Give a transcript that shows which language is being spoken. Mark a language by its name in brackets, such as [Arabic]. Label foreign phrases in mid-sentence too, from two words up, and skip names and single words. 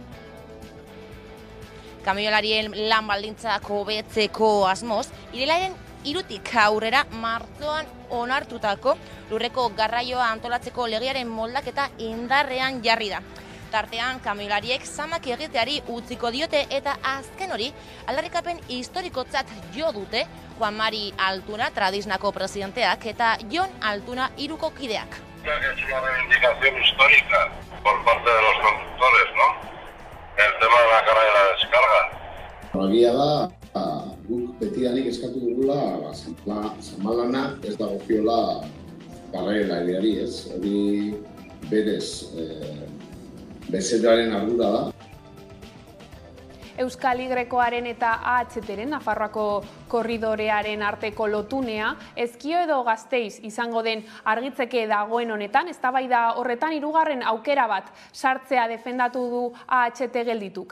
[Basque] Kamioilarien lan baldintzak hobetzeko asmoz, irailaren 3tik aurrera martxoan onartutako lurreko garraioa antolatzeko legearen moldaketa indarrean jarri da. Tartean, kamioilariek zamak egiteari utziko diote eta azken hori aldarrikapen historikotzat jo dute Juan Mari Altuna, Tradisnako presidenteak, eta Jon Altuna, Iruko kideak. [Spanish] Es una reivindicación histórica por parte de los conductores, ¿no? El tema de la carga y la descarga. [Basque] Egia da, guk betidanik eskatu dugula, Zamalana ez dagokiola garrailariari, ez? Hori berez bezeroaren ardura da. Euskal Y-aren eta AHT-ren, Nafarroako korridorearen arteko lotunea, Ezkio edo Gasteiz izango den argitzeke dagoen honetan, eztabaida horretan hirugarren aukera bat sartzea defendatu du AHT geldituk.